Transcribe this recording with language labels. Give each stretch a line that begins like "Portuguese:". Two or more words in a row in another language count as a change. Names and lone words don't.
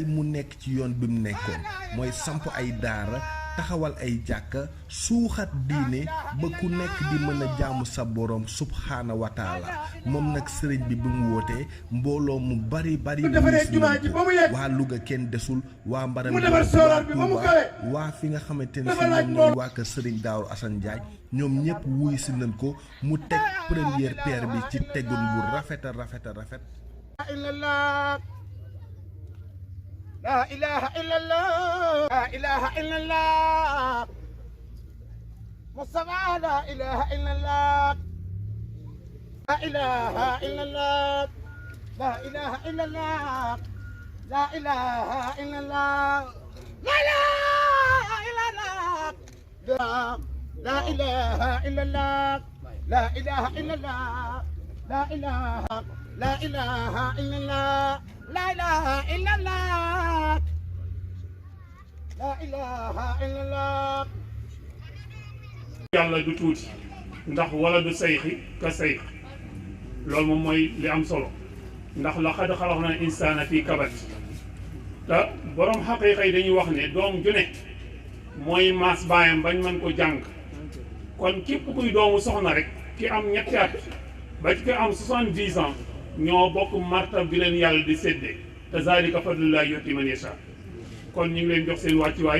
Wolof: mu nekk ci yoon bi mu nekkoon mooy samp ay daara taxawal ay jàkka suuxat diine ba ku nekk di mën a jaamu sa borom
Arabic: سبحانه وتعالى
Wolof: moom nag sëriñ bi bu mu wootee mbooloo mu bari waa Louga kenn desul waa Mbaram waa Touba waa fi nga xamante ne si ñoom ñooy waa kër Sëriñ Daaru Asan Njaay ñoom ñëpp wuy si nañ ko mu teg
French: première pierre
Wolof: bi ci tegun bu rafet a rafet
Arabic: لا إله إلا الله لا إله إلا الله مصطفى لا إله إلا الله لا إله إلا الله لا إله إلا الله لا إله إلا الله لا إله إلا الله لا إله إلا الله لا إله لا إله إلا الله لا إله إلا الله لا إله إلا الله
Wolof: yàlla du tuuti ndax wala du sayxi ka sayx loolu moom mooy li am solo ndax
Arabic: لقد خلقنا الإنسان في كبد
Wolof: te borom xaqiiqa yi dañuy wax ne doom ju ne mooy maas baayam bañ mën ko jàng kon képp kuy doomu soxna rek ki am ñetti at ba ci ki am 70 ans ñoo bokk martab bi leen yàlla di séddee te
Arabic: ذلك فضل الله يؤتيه من يشاء
Wolof: kon ñu ngi leen jox seen wàccuwaay